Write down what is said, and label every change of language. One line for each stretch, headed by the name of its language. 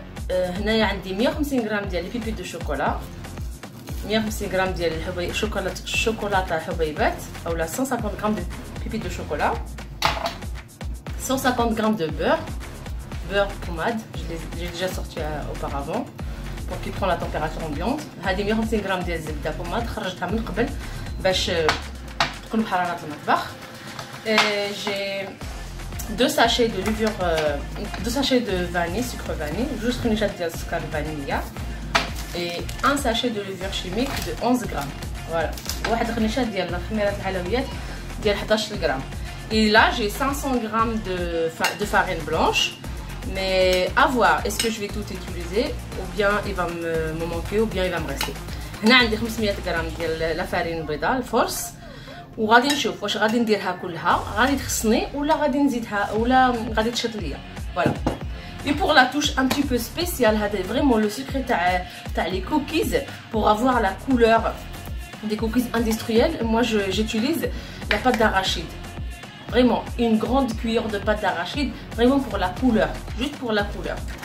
Arabic: هنايا عندي 150 g ديال البيبي دو شوكولا، 150 g ديال شوكولاته حبيبات
French: او 150 g de pipi de chocolat, 150 g de beurre pommade, j'ai déjà sorti auparavant pour qu'il prend la température ambiante.
Arabic: هذه 150 g ديال الزبده pommade خرجتها من قبل باش تكون بحراره المطبخ.
French: J'ai 2 sachets de levure, 2 sachets de vanille, sucre vanille, juste une chate de sucre vanille et un sachet de levure chimique de 11 g. Voilà.
Arabic: واحد خنيشه ديال الخميرات الحلويات ديال 11 g.
French: Et là j'ai 500 g de farine blanche. Mais à voir, est-ce que je vais tout utiliser ou bien il va me manquer ou bien il va me rester.
Arabic: هنا عندي 500 غرام ديال لا فارين البيضاء الفورس، وغادي نشوف واش غادي نديرها كلها غادي تخصني ولا غادي نزيدها ولا غادي تشط ليا.
French: فوالا. Et pour la touche un petit peu spéciale, هذا vraiment le secret تاع les cookies pour avoir la couleur des cookies industriels. Moi j'utilise la pâte d'arachide. Vraiment une grande cuillère de pâte d'arachide, vraiment pour la couleur, juste pour la couleur.